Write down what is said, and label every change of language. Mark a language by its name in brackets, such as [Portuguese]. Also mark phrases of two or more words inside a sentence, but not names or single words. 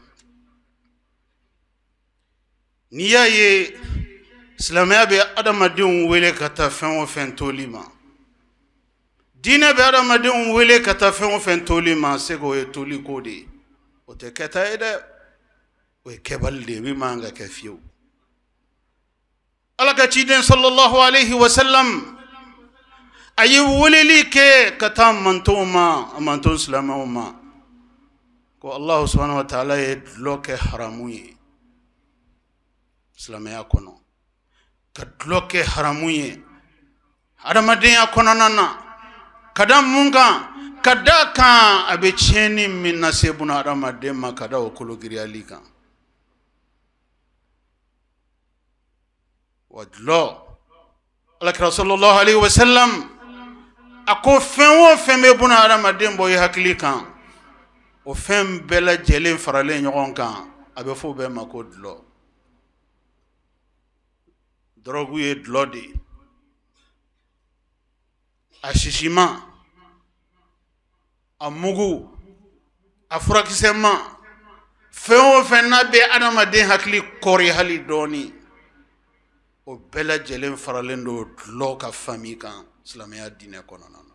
[Bambara] Niya ye silamɛya bɛ adamadenw wele ka taa fɛn o fɛn toli ma. Diinɛ bɛ adamadenw wele ka taa fɛn o fɛn toli ma, se k'o ye toli ko de ye. O tɛ kɛta ye dɛ, o ye kɛbali de ye min man ka kɛ fiyewu. Ala ka ciden [Arabic] sallallahu alayhi wa sallam [Bambara] a ye weleli kɛ ka taa mantonw ma, a manton silamɛw ma, ko [Arabic] Allah subhanahu wa ta'ala [Bambara] ye dulɔ kɛ haramu ye silamɛya kɔnɔ, ka dulɔ kɛ haramu ye adamadenya kɔnɔna na, ka da mun kan, ka da kan a bɛ tiɲɛni min lase buna adamaden ma, ka da o kologiriyali kan. Wa dulɔ, alakira [Arabic] sallallahu alayhi wa sallam [Bambara] a ko fɛn o fɛn bɛ buna adamaden bɔ i hakili kan, o fɛn bɛɛ lajɛlen faralen ɲɔgɔn kan, a bɛ fɔ o bɛɛ ma ko dulɔ. Drogue ye dulɔ de ye, a sisima, a mugu, a furakisɛma, fɛn o fɛn n'a bɛ adamaden hakili kɔri hali dɔɔni, o bɛɛ lajɛlen faralen don dulɔ ka fami kan silamɛya diinɛ kɔnɔna na.